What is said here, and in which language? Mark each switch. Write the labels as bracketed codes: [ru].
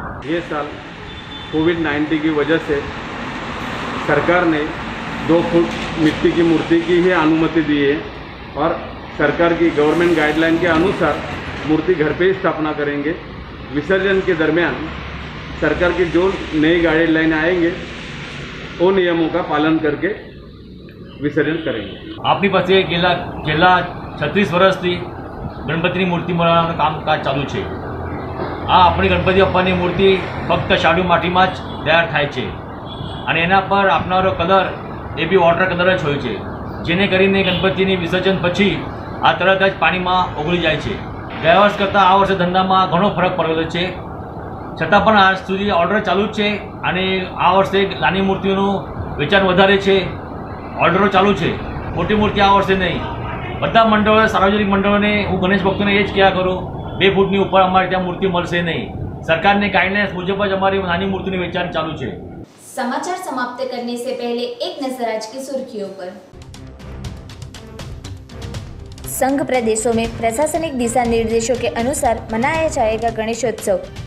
[hi] ये साल कोविड-19 की वजह से सरकार ने 2 फुट मिट्टी की मूर्ति की ही अनुमति दी है और सरकार की गवर्नमेंट गाइडलाइन के अनुसार मूर्ति घर पे ही स्थापना करेंगे। विसर्जन के दरमियान सरकार की जो नई गाइडलाइन आएंगे वो नियमों का पालन करके विसर्जन करेंगे। [gu] આપની પાસે છેલ્લા 36 વર્ષથી ગણપતિની મૂર્તિ બનાવવાનું કામકાજ ચાલુ છે। આ આપણી ગણપતિ બાપ્પાની મૂર્તિ ફક્ત શાડુ માટીમાં જ તૈયાર થાય છે અને એના પર આપનારો કલર એ બી વોટર કલર જ હોય છે, જેને કરીને ગણપતિની વિસર્જન પછી આ તરત જ પાણીમાં ઓગળી જાય છે। ગયા વર્ષ કરતાં આ વર્ષે ધંધામાં ઘણો ફરક પડેલો છે, છતાં પણ આજ સુધી ઓર્ડર ચાલુ જ છે અને આ વર્ષે નાની મૂર્તિઓનું વેચાણ વધારે છે, ઓર્ડરો ચાલુ છે। મોટી મૂર્તિ આ વર્ષે નહીં। બધા મંડળો, સાર્વજનિક મંડળોને હું ગણેશ ભક્તોને એ જ કહ્યા કરું, 2 ફૂટની ઉપર અમારે ત્યાં મૂર્તિ મળશે નહીં। સરકારની ગાઈડલાઇન્સ મુજબ જ અમારી નાની મૂર્તિનું વેચાણ ચાલુ છે। [hi] समाचार समाप्त करने से पहले एक नजर आज की सुर्खियों पर। संघ प्रदेशों में प्रशासनिक दिशा निर्देशों के अनुसार मनाया जाएगा गणेशोत्सव।